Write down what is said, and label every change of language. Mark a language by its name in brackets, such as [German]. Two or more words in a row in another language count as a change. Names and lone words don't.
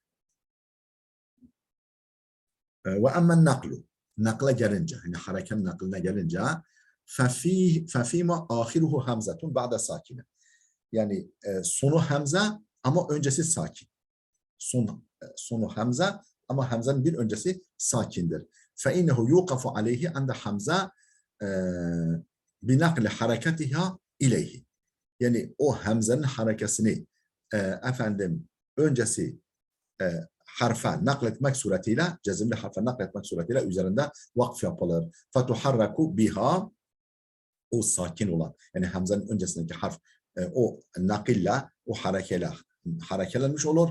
[Arabic] وأما النقل. [Turkish] Nakla gelince, yani harekenin nakline gelince [Arabic] ففيما آخره همزة بعد ساكن. [Turkish] Yani sonu hamze ama öncesi sakin. Sonu hamze ama hamzenin bir öncesi sakindir. [Arabic] فَاِنَّهُ يُوقَفُ عَلَيْهِ عَنْدَ hamze بِنَقْلِ حَرَكَتِهَا ileyhi. [Turkish] Yani o hamzenin harekesini öncesi harfe nakletmek suretiyle, cezimli harfe nakletmek suretiyle üzerinde vakf yapılır. [Arabic] فتحرك بها [Turkish] o sakin olan, yani hamzenin öncesindeki harf o nakille, o harekelenmiş olur.